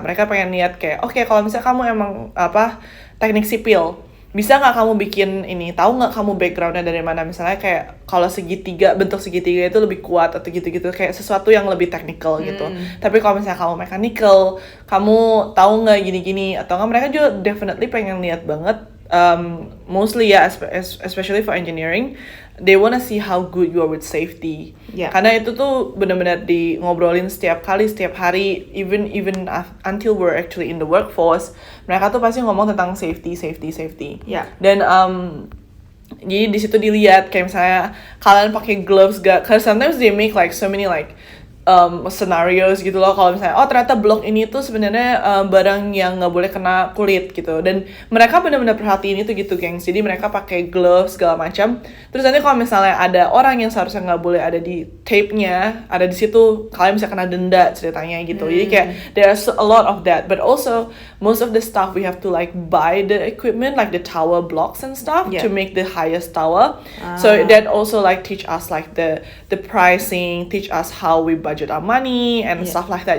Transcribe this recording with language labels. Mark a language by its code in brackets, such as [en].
[id] Mereka pengen lihat kayak, oke, kalau misalnya kamu emang teknik sipil, bisa nggak kamu bikin ini? Tahu nggak kamu backgroundnya dari mana? Misalnya kayak kalau bentuk segitiga itu lebih kuat atau gitu-gitu, kayak sesuatu yang lebih technical gitu. Tapi kalau misalnya kamu mechanical, kamu tahu nggak gini-gini atau nggak? Mereka juga definitely pengen lihat banget. [en] Mostly especially for engineering, they wanna see how good you are with safety. [id] Karena itu tuh benar-benar di ngobrolin setiap hari, [en] even until we're actually in the workforce, [id] mereka tuh pasti ngomong tentang safety. Dan jadi di situ dilihat kayak misalnya kalian pakai gloves gak? [en] Cause sometimes they make like so many like scenarios [id] gitu loh, kalau misalnya ternyata blok ini tuh sebenarnya barang yang nggak boleh kena kulit gitu, dan mereka benar-benar perhatiin itu gitu, gengs. Jadi mereka pakai gloves segala macam. Terus nanti kalau misalnya ada orang yang seharusnya nggak boleh ada di tape-nya, ada di situ, kalian bisa kena denda ceritanya gitu. Jadi kayak [en] there's a lot of that, but also most of the stuff we have to like buy the equipment, like the tower blocks and stuff to make the highest tower. So that also like teach us like the pricing, teach us how we budget our money and stuff like that.